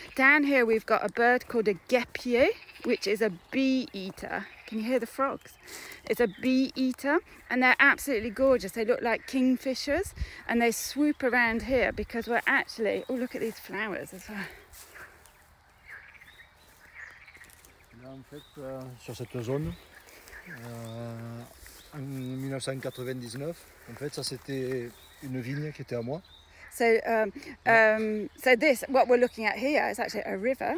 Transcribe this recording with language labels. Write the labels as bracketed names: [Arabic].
[English] Down here we've got a bird called a guêpier, which is a bee eater. Can you hear the frogs? It's a bee eater, and they're absolutely gorgeous. They look like kingfishers, and they swoop around here because we're actually... Oh, look at these flowers as well. [French] Là, en fait, sur cette zone, en 1999, en fait, ça c'était une vigne qui était à moi. [English] So, so this, what we're looking at here, is actually a river.